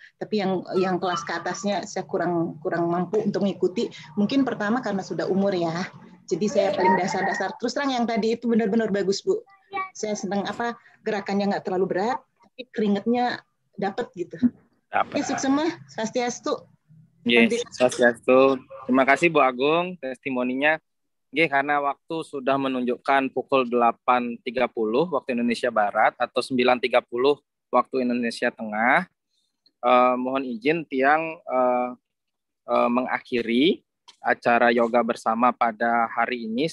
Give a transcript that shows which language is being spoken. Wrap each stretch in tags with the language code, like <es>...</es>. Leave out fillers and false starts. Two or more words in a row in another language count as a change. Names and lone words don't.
<id>Tapi yang kelas ke atasnya saya kurang mampu untuk mengikuti. Mungkin pertama karena sudah umur ya. Jadi saya paling dasar-dasar. Terus terang yang tadi itu benar-benar bagus Bu. Saya senang gerakannya nggak terlalu berat, tapi keringetnya dapat gitu. Oke, sukses semua. Swastiastu. Yes, Swastiastu. Terima kasih Bu Agung testimoninya. Karena waktu sudah menunjukkan pukul 8.30 waktu Indonesia Barat atau 9.30 waktu Indonesia Tengah. Mohon izin Tiang mengakhiri acara yoga bersama pada hari ini.</id>